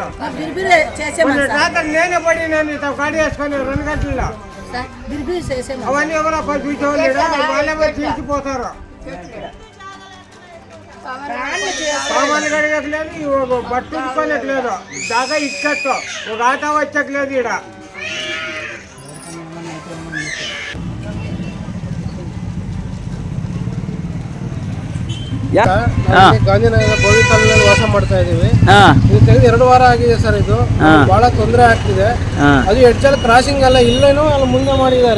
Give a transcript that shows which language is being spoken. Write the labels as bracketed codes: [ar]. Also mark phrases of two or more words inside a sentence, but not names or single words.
[te] రాత్రి నేనే పడి నేను గాడి వేసుకొని 2 గంటల్లో అవన్నీ ఎవరో చూసేవాళ్ళు వాళ్ళే తీసిపోతారు. సామాన్లు కడిగట్లేదు, బట్టలు ఉడుకోలేట్లేదు, జాగా ఇక్కట్టు ఒక ఆటో వచ్చట్లేదు. [kn] ఈడ ಗಾಂಧಿನಗರ ಬೋವಿ ಕಾಲೋನಿಯಲ್ಲಿ ವಾಸ ಮಾಡ್ತಾ ಇದೀವಿ. ಇದು ತೆಗೆದು 2 ವಾರ ಆಗಿದೆ ಸರ್. ಇದು ಬಹಳ ತೊಂದರೆ ಆಗ್ತಿದೆ. ಅದು ಎಡ್ಜಲ್ ಕ್ರಾಸಿಂಗ್ ಎಲ್ಲ ಇಲ್ಲೇನೋ ಅಲ್ಲಿ ಮುಂದೆ ಮಾಡಿದ್ದಾರೆ.